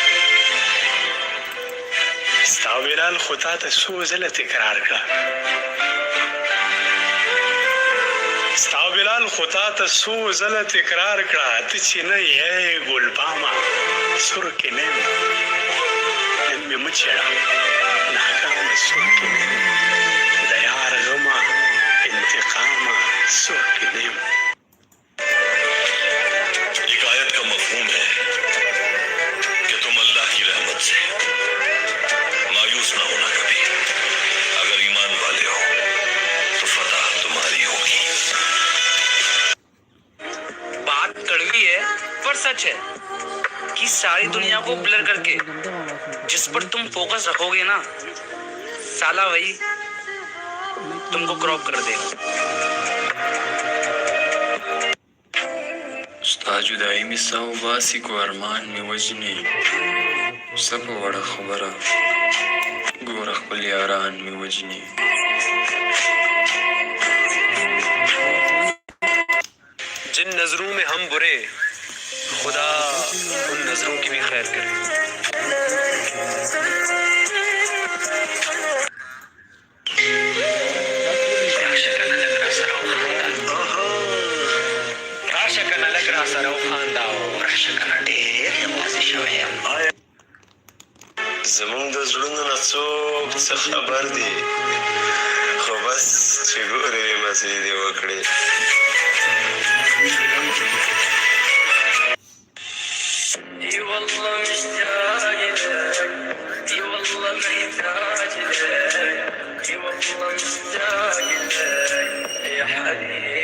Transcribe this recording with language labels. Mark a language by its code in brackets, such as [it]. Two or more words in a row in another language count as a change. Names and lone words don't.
[ps] ستا ویلال خو تا ته څو ځله تکرار کړه، ستا ویلال خو تا ته څو ځله تکرار کړه، ته چې نه یې ګلبامه سور کې نه یم. نن مې مه چېړه ناکامه سور کې نه یم، د یار غمه انتقامه سور کې نه یم. [ur] ایک آیت کا مفہوم ہے کہ تم اللہ کی رحمت سے مایوس نہ ہونا کبھی، اگر ایمان والے ہو تو فتح تمہاری ہوگی. بات کڑوی ہے پر سچ ہے کہ ساری دنیا کو بلر کرکے جس پر تم فوکس رکھوگے نا، سالا وہی تمکو کراپ کر دے گا. [ps] ستا جدایي مې ساه وباسي کو ارمان مې وژني، څه په وړه خبره ګوره خپل یاران مې وژني. [ur] جن نظروں میں ہم برے، خدا ان نظروں کی بھی خیر کرے. [ps] راشه کنه لږ را سره وخانده او راشه کنه ډېر یوازې شوی یم. زمونږ د زړونو نه څوک څه خبر دي، خو بس چې ګورې مزې دې وکړې. [ar] اي والله مشتاق لك، اي والله محتاج لك، اي والله مشتاق لك يا حبيبي.